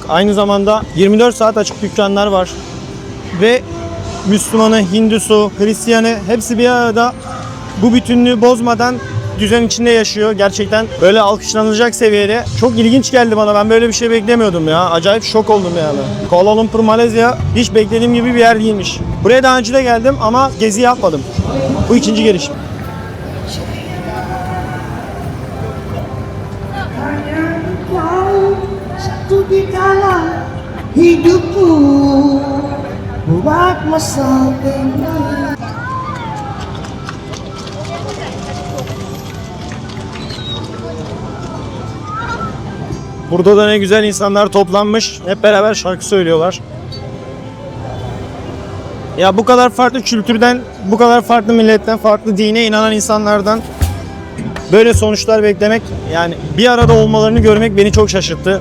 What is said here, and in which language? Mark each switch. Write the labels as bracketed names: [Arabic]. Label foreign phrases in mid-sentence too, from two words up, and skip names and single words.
[Turkish] Aynı zamanda 24 saat açık dükkanlar var. Ve Müslümanı, Hindusu, Hristiyanı hepsi bir arada bu bütünlüğü bozmadan düzen içinde yaşıyor. Gerçekten böyle alkışlanacak seviyede. Çok ilginç geldi bana. Ben böyle bir şey beklemiyordum ya. Acayip şok oldum yani. Kuala Lumpur, Malezya hiç beklediğim gibi bir yer değilmiş. Buraya daha önce de geldim ama gezi yapmadım. Bu ikinci gelişim. [Malay] Satu di dalam hidupku buat masa tenang. [Turkish] Burada da ne güzel insanlar toplanmış. Hep beraber şarkı söylüyorlar. Ya bu kadar farklı kültürden, bu kadar farklı milletten, farklı dine inanan insanlardan böyle sonuçlar beklemek, yani bir arada olmalarını görmek beni çok şaşırttı.